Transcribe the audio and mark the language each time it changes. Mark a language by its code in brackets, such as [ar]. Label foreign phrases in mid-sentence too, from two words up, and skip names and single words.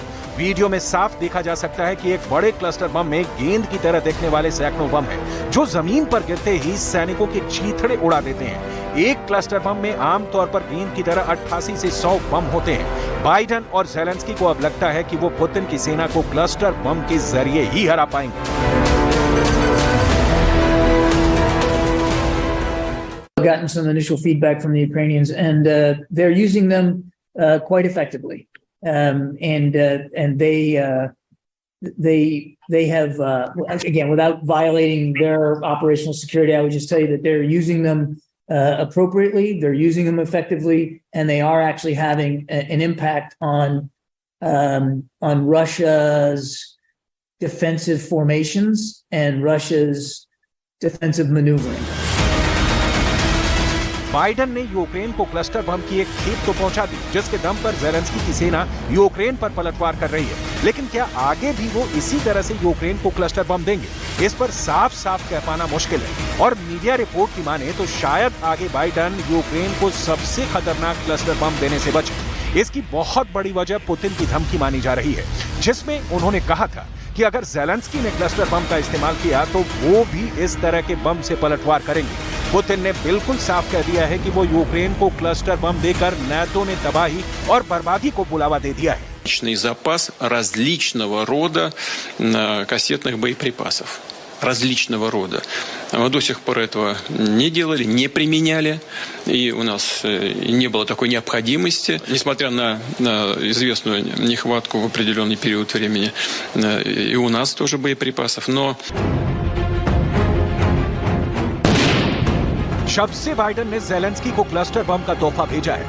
[hi] वीडियो में साफ देखा जा सकता है कि एक बड़े क्लस्टर बम में गेंद की तरह दिखने वाले सैकड़ों बम हैं, जो जमीन पर गिरते ही सैनिकों के चीथड़े उड़ा देते हैं। एक क्लस्टर बम में आमतौर पर गेंद की तरह 88 से 100 बम होते हैं। बाइडेन और ज़ेलेंस्की को अब लगता है कि वो पुतिन की सेना को क्लस्टर बम के जरिए ही हरा पाएंगे। [en] Gotten some initial feedback from the Ukrainians, and they're using them quite effectively. And they have again, without violating their operational security, I would just tell you that they're using them appropriately. They're using them effectively, and they are actually having an impact on Russia's defensive formations and Russia's defensive maneuvering. [hi] बाइडेन ने यूक्रेन को क्लस्टर बम की एक खेप तो पहुंचा दी, जिसके दम पर ज़ेलेंस्की की सेना यूक्रेन पर पलटवार कर रही है। लेकिन क्या आगे भी वो इसी तरह से यूक्रेन को क्लस्टर बम देंगे? इस पर साफ साफ कह पाना मुश्किल है। और मीडिया रिपोर्ट की माने तो शायद आगे बाइडेन यूक्रेन को सबसे खतरनाक क्लस्टर बम देने से बचे। इसकी बहुत बड़ी वजह पुतिन की धमकी मानी जा रही है, जिसमें उन्होंने कहा था कि अगर ज़ेलेंस्की ने क्लस्टर बम का इस्तेमाल किया तो वो भी इस तरह के बम से पलटवार करेंगे। पुतिन ने बिल्कुल साफ कह दिया है कि वो यूक्रेन को क्लस्टर बम देकर नाटो ने तबाही और बर्बादी को बुलावा दे दिया है। [ru] Запас различного рода кассетных боеприпасов. Различного рода. Мы до сих пор этого не делали, не применяли, и у нас не было такой необходимости, несмотря на известную нехватку в определенный период времени, и у нас тоже боеприпасов, но... [hi] शब्द से बाइडेन ने ज़ेलेंस्की को क्लस्टर बम का तोहफा भेजा है।